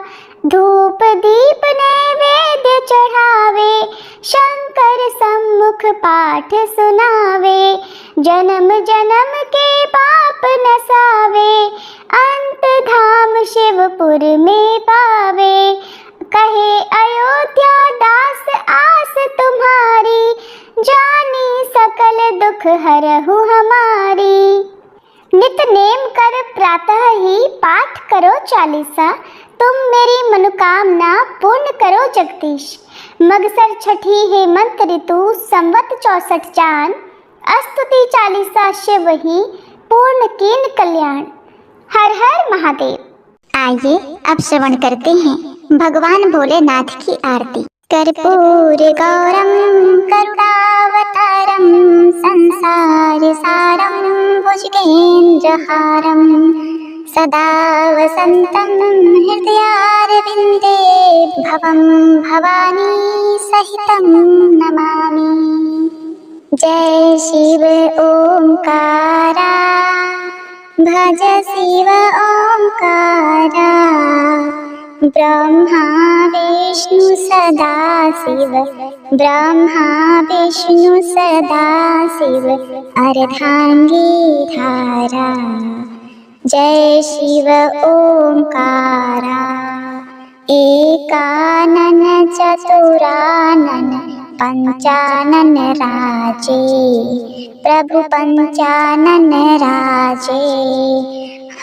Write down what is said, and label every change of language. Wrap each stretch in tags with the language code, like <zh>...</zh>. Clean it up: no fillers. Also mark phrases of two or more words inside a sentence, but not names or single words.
<hi>धूप दीप नैवेद्य चढ़ावे, शंकर सम्मुख पाठ सुनावे। जन्म जन्म के पाप नसावे, अंत धाम शिवपुर में पावे। कहे अयोध्या दास आस तुम्हारी, जानी सकल दुख हरहु हमारी। नित नेम कर प्रातः ही पाठ करो चालीसा, तुम मेरी मनोकामना पूर्ण करो जगदीश। मगसर छठी हेमंत ऋतु संवत 64 चांद, स्तुति चालीसा शिव ही पूर्ण कीन कल्याण। हर हर महादेव। आइए अब श्रवण करते हैं भगवान भोलेनाथ की आरती।</hi> <sa>कर्पूर गौरम करुणावतारम, संसार सारम भुजगेन्द्रहारम। सदा वसन्तं हृदयारविन्दे, भवं भवानी सहितं नमामि।</sa> <hi>जय शिव ओंकारा, भज शिव ओंकारा। ब्रह्मा विष्णु सदा शिव, ब्रह्मा विष्णु सदा शिव। अर्धांगी धारा, जय शिव ओंकारा। एकानन चतुरानन पंचानन राजे, प्रभु पंचानन राजे।</hi>